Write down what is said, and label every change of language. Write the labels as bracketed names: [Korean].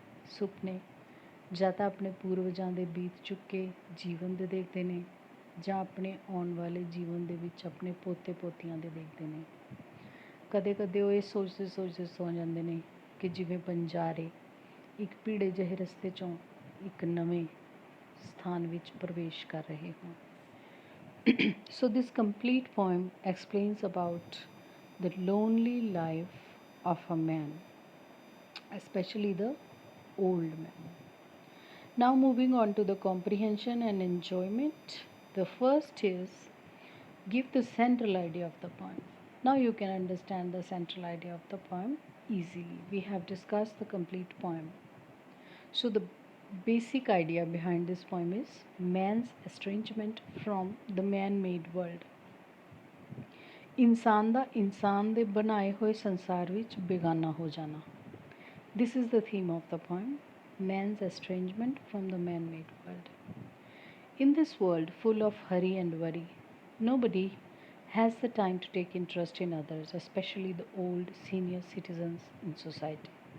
[Punjabi] ਸੁਪਨੇ ਜਾਂ ਤਾਂ ਆਪਣੇ ਪੂਰਵਜਾਂ ਦੇ ਬੀਤ ਚੁੱਕੇ ਜੀਵਨ ਦੇ ਦੇਖਦੇ ਨੇ ਜਾਂ ਆਪਣੇ ਆਉਣ ਵਾਲੇ ਜੀਵਨ ਦੇ ਵਿੱਚ ਆਪਣੇ ਪੋਤੇ ਪੋਤੀਆਂ ਦੇ ਦੇਖਦੇ ਨੇ। ਕਦੇ ਕਦੇ ਉਹ ਇਹ ਸੋਚਦੇ ਸੋਚਦੇ ਸੌ ਜਾਂਦੇ ਨੇ ਕਿ ਜਿਵੇਂ ਬੰਜਾਰੇ ਇੱਕ ਭੀੜੇ ਜਿਹੇ ਰਸਤੇ 'ਚੋਂ ਇੱਕ ਨਵੇਂ ਸਥਾਨ ਵਿੱਚ ਪ੍ਰਵੇਸ਼ ਕਰ ਰਹੇ ਹੋਣ। [English] So this complete poem explains about the lonely life of a man, especially the old man. Now moving on to the comprehension and enjoyment. The first is give the central idea of the poem. Now you can understand the central idea of the poem easily. We have discussed the complete poem. So the basic idea behind this poem is man's estrangement from the man-made world. [Punjabi] इंसान दा इंसान दे बनाए हुए संसार विच बेगाना हो जाना. [English] This is the theme of the poem, man's estrangement from the man-made world. In this world full of hurry and worry, nobody has the time to take interest in others, especially the old senior citizens in society.